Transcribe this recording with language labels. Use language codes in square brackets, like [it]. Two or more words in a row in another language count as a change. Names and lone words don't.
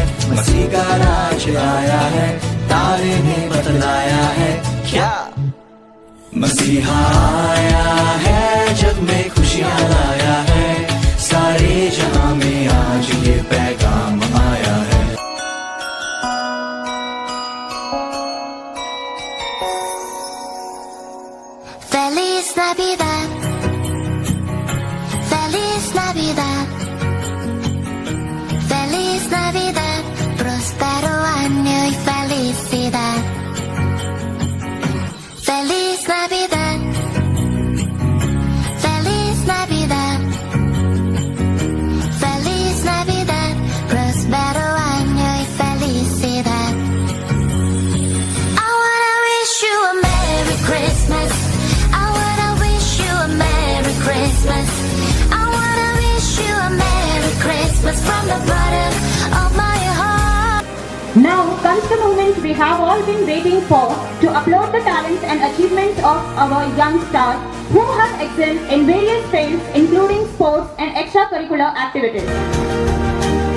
[hi] मसीह का राज आया है, तारे ने बतलाया है। क्या मसीहा आया है, जग में खुशियाँ लाया है, सारे जहां में आज ये पैगाम आया है। [es] Feliz Navidad, Feliz Navidad, Feliz Navidad, próspero año y felicidad. Feliz Navidad, Feliz Navidad, Feliz Navidad, próspero año y felicidad. [en] I wanna wish you a Merry Christmas. I wanna wish you a Merry Christmas. I wanna wish you a Merry Christmas from the bottom of my heart. Now comes the moment we have all been waiting for, to upload the talents and achievements of our young stars who have excelled in various fields including sports and extracurricular activities.